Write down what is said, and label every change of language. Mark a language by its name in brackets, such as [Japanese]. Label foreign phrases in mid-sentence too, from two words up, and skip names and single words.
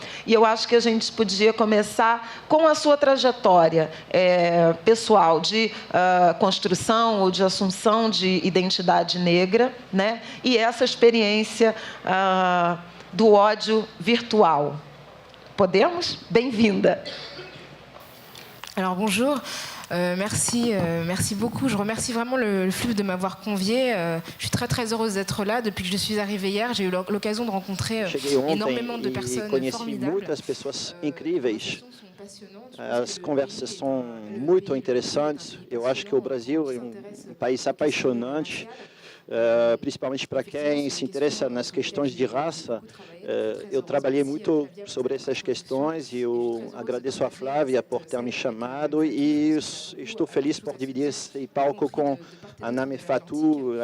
[Portuguese] E eu acho que a gente podia começar com a sua trajetória pessoal de construção ou de assunção de identidade negra, né? E essa experiência do ódio virtual. Podemos? Bem-vinda. [French] Alors, bonjour. Merci beaucoup. Je remercie vraiment le FLUP de m'avoir conviée. Je suis très, très heureuse d'être là. Depuis que je suis arrivée hier, j'ai eu l'occasion de rencontrer énormément de personnes formidables. [Portuguese] Muitas pessoas incríveis. As conversas são muito interessantes. Eu acho que o Brasil é um país apaixonante. principalmente para quem se interessa nas questões de raça. Eu trabalhei muito sobre essas questões e eu agradeço a Flávia por ter me chamado e estou feliz por dividir esse palco com a Name Fatou.